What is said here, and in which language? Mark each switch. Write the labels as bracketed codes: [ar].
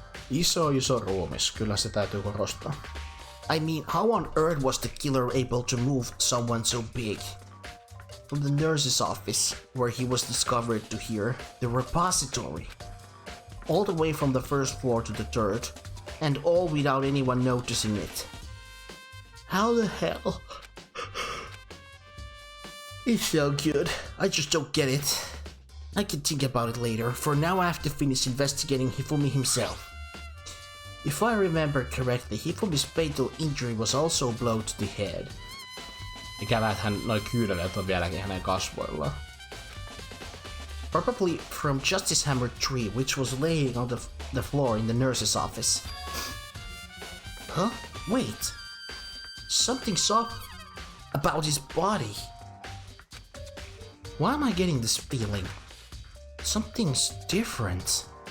[fi] Iso ruumis, kyllä se täytyy korostaa. [en] I mean, how on earth was the killer able to move someone so big? From the nurse's office, where he was discovered, to here, the repository. All the way from the first floor to the third, and all without anyone noticing it. How the hell? It's so good. I just don't get it. I can think about it later. For now I have to finish investigating Hifumi himself. If I remember correctly, Hifumi's fatal injury was also a blow to the head. [fi] Ikävä, että hän noi kyyneleet on vieläkin hänen kasvoillaan. [en] Probably from Justice Hammer 3, which was laying on the floor in the nurse's office. Huh? Wait. Something's up about his body. Why am I getting this feeling? Something's different.